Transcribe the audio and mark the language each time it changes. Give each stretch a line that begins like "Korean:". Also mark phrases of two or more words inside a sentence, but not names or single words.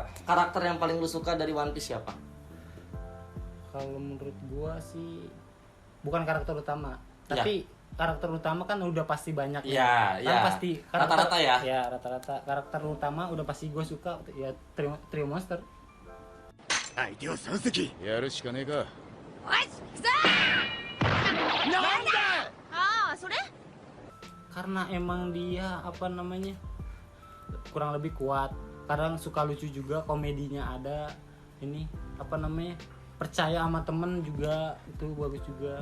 Indonesian: Karakter yang paling lu suka dari One Piece siapa? Kalau menurut gua sih bukan karakter utama, Ya. tapi karakter utama kan udah pasti banyak nih. Iya, Kan iya. pasti Rata-rata ya? Ya, rata-rata karakter utama udah pasti gua suka ya, Trio Monster.
Japanese: 相手は3隻やるしかねえか
Indonesian: Karena emang dia apa namanya, kurang lebih kuat. Kadang suka lucu juga, komedinya ada. Ini apa namanya, percaya sama temen juga, itu bagus juga.